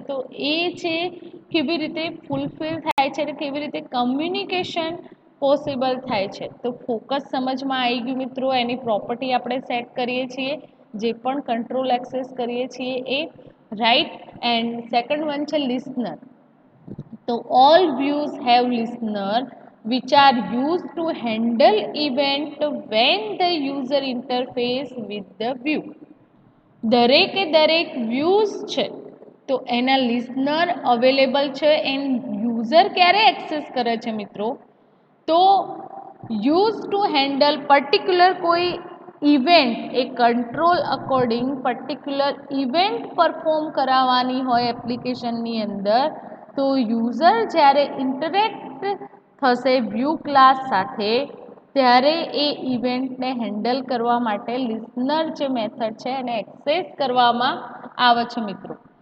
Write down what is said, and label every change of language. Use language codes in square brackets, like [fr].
[gu] તો એ છે કેવી રીતે ફૂલફિલ થાય છે અને કેવી રીતે કમ્યુનિકેશન પોસિબલ થાય છે. તો ફોકસ સમજમાં આવી ગયું મિત્રો. એની પ્રોપર્ટી આપણે સેટ કરીએ છીએ, જે પણ કંટ્રોલ એક્સેસ કરીએ છીએ એ, રાઈટ. એન્ડ સેકન્ડ વન છે લિસનર. [en] તો all views have listener which are used to handle event when the user interface with the view. [gu] દરેકે દરેક વ્યૂઝ છે તો એના લિસનર અવેલેબલ છે. એન્ડ યુઝર ક્યારે એક્સેસ કરે છે મિત્રો? તો યુઝ ટુ હેન્ડલ પર્ટિક્યુલર કોઈ ઇવેન્ટ, એ control according particular event perform કરાવવાની હોય એપ્લિકેશનની અંદર, તો યુઝર જ્યારે ઇન્ટરેક્ટ થશે વ્યૂ ક્લાસ સાથે, ત્યારે એ ઇવેન્ટને હેન્ડલ કરવા માટે લિસનર જે મેથડ છે એને એક્સેસ કરવામાં આવે છે મિત્રો.